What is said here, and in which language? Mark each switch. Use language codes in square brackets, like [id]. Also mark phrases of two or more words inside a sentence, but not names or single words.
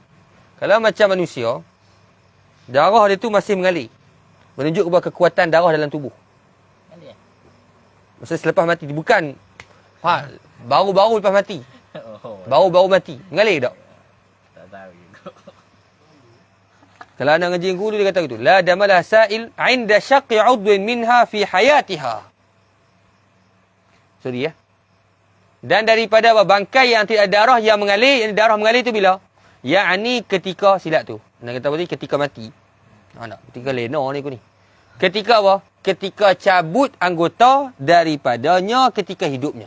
[ms] Kalau macam manusia, darah dia tu masih mengalir. Menunjuk kepada kekuatan darah dalam tubuh. Mengalir? Maksudnya selepas mati. Bukan baru-baru lepas mati. Oh. Baru-baru mati. Mengalir tak? Tak tahu juga. Kalau anak ngaji guru dia kata gitu. [ar] لا دم له سائل عند شق عضو منها في حياتها. [ms] Sorry ya. Dan daripada bangkai yang tidak ada darah yang mengalir, yang darah mengalir tu bila? Yakni ketika silap tu. Nak kata apa tadi? Ketika mati. Tak. Ketika lena ni aku ni. Ketika apa? Ketika cabut anggota daripadanya ketika hidupnya.